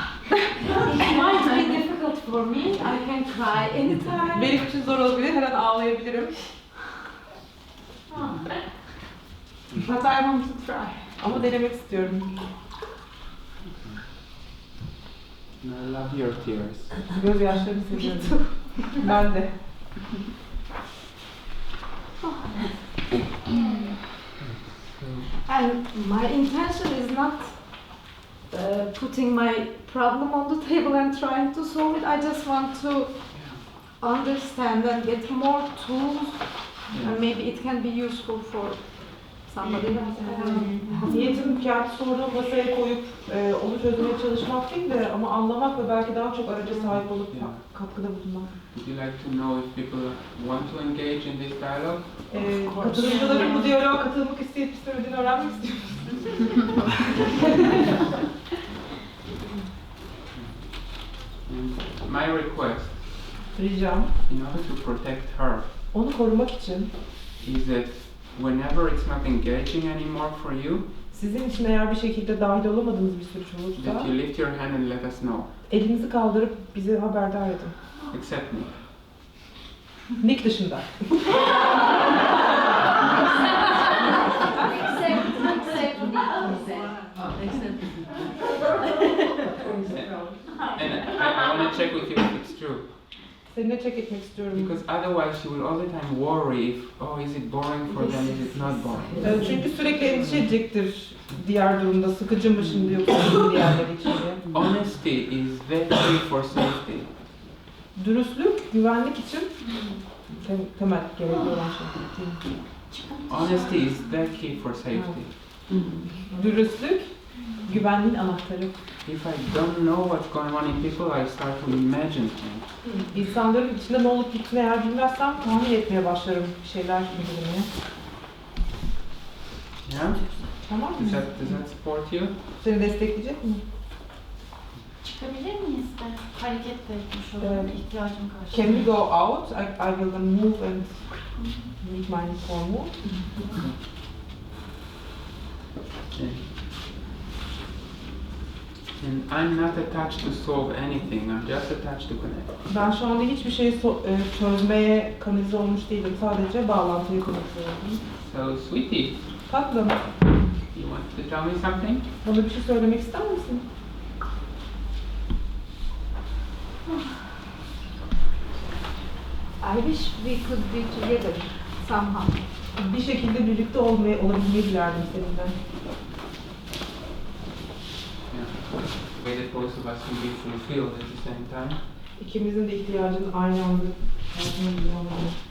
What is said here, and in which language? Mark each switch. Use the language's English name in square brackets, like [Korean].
[English] It might be difficult for me. I can cry anytime. [Turkish] Benim için zor olabilir, her an ağlayabilirim. [English] But I want to try. [Turkish] Ama denemek istiyorum. [English] I love your tears. [Turkish] Gözyaşlarını seviyorum. Ben de. [English] And my intention is not putting my problem on the table and trying to solve it. I just want to understand and get more tools, and maybe it can be useful for somebody. [Turkish] Niyetim kağıt soru masaya koyup onu çözmeye çalışmak değil de ama anlamak ve belki daha çok araca sahip olup katkıda bulunmak. [English] Would you like to know if people want to engage in this dialogue? [Turkish] Katılımcıların bu diyaloğa katılmak isteyip istemediğini öğrenmek istiyor musunuz? [English] My request, [Turkish] Ricam, [English] in order to protect her, [Turkish] onu korumak için [English] is that whenever it's not engaging anymore for you, [Turkish] sizin için eğer bir şekilde dahil olamadığınız bir süreç olursa [English] that you lift your hand and let us know. [Turkish] elinizi kaldırıp bizi haberdar edin. [English] Except me. [Turkish] Nick dışında. [English] And I want to check with you if it's true. [Turkish] Seninle check etmek istiyorum. [English] Because otherwise she will all the time worry if, oh, is it boring for them, is it not boring? [Turkish] Çünkü sürekli endişe edecektir diğer durumda. Sıkıcı mı şimdi yoksa diğerleri için diye. [English] Honesty is the key for safety. [Turkish] Dürüstlük, güvenlik için temel gerekli olan şey. [English] Honesty is the key for safety. [Turkish] Dürüstlük, güvenliğin anahtarı. [English] If I don't know what's going on in people, I start to imagine things. [Turkish] İnsanların içinde ne olup bittiğini eğer bilmezsem tahmin etmeye başlarım bir şeyler bildirmeye. [English] Yeah? [Turkish] Tamam mı? [English] Does that support you? [Turkish] Seni destekleyecek mi? Çıkabilir miyiz de hareket de etmiş olalım, ihtiyacım karşısında. [English] Can we go out? I will then move and make my formal. Okay. And I'm not attached to solve anything, I'm just attached to connect. [Turkish] Ben şu anda hiçbir şeyi çözmeye kanalize olmuş değilim. Sadece bağlantıya kanalize oldum. [English] So, sweetie, [Turkish] Tatlım, [English] you want to tell me something? [Turkish] bana bir şey söylemek ister misin? [English] I wish we could be together somehow. [Turkish] Bir şekilde birlikte olabilmeyi dilerdim seninle. [English] Yeah. The way that both of us can be fulfilled at the same time. [Turkish] İkimizin de ihtiyacının aynı anda karşılayabilmeyi olmalı.